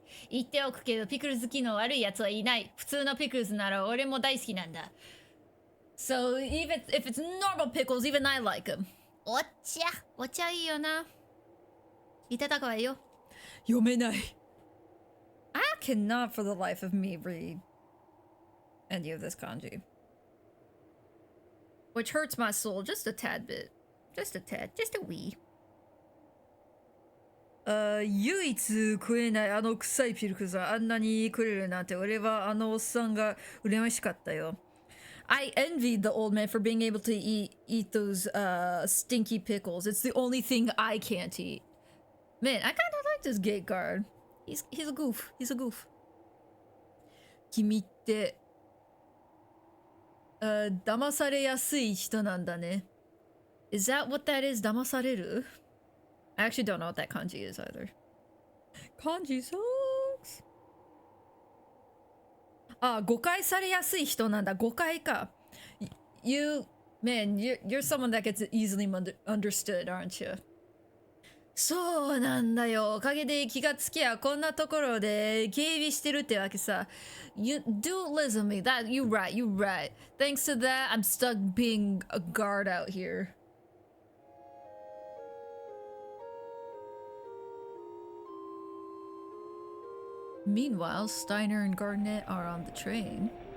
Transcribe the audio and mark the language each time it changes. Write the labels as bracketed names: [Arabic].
[Japanese] 言っておくけどピクルズ機能悪いやつはいない。普通のピクルズなら俺も大好きなんだ。 [English] So even if it's normal pickles, even I like them. [Japanese] お茶いいよな。いただくわよ。読めない。 [English] I cannot for the life of me read any of this kanji. Which hurts my soul just a tad bit. Just a tad. Just a wee. [Japanese] 唯一食えないあの臭いピルクズはあんなにくれるなんて俺はあのおっさんが羨ましかったよ。 [English] I envied the old man for being able to eat those stinky pickles. It's the only thing I can't eat. Man, I kind of like this gate guard. He's a goof. He's a goof. [Japanese] 君って騙されやすい人なんだね。 [English] Is that what that is? [Japanese] 騙される? [English] I actually don't know what that kanji is either. Kanji sucks. [Japanese] あ、誤解されやすい人なんだ。誤解か。 [English] Man, you're someone that gets easily understood, aren't you? [Japanese] そうなんだよ。おかげで気がつきゃこんなところで警備してるってわけさ。 [English] You do listen to me. That you right. Thanks to that, I'm stuck being a guard out here. Meanwhile, Steiner and Garnett are on the train.